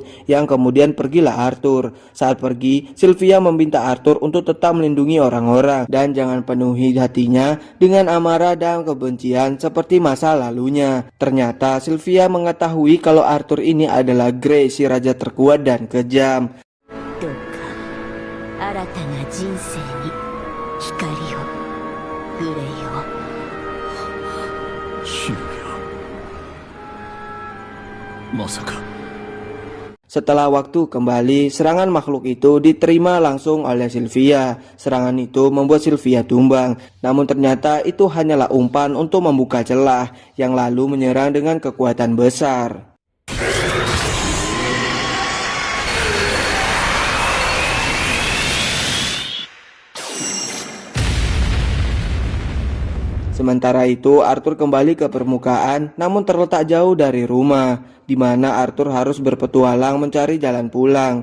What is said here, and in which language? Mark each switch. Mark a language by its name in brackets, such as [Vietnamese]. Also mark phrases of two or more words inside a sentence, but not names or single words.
[Indonesian] Yang kemudian pergilah Arthur. Saat pergi, Sylvia meminta Arthur untuk tetap melindungi orang-orang dan jangan penuhi hatinya dengan amarah dan kebencian seperti masa lalunya. Ternyata Sylvia mengetahui kalau Arthur ini adalah Grey, si raja terkuat dan kejam. [Japanese] どうか新たな人生に光を、グレイを。シルビア、まさか。 [Indonesian] Setelah waktu kembali, serangan makhluk itu diterima langsung oleh Sylvia. Serangan itu membuat Sylvia tumbang, namun ternyata itu hanyalah umpan untuk membuka celah, yang lalu menyerang dengan kekuatan besar. Sementara itu, Arthur kembali ke permukaan, namun terletak jauh dari rumah, di mana Arthur harus berpetualang mencari jalan pulang.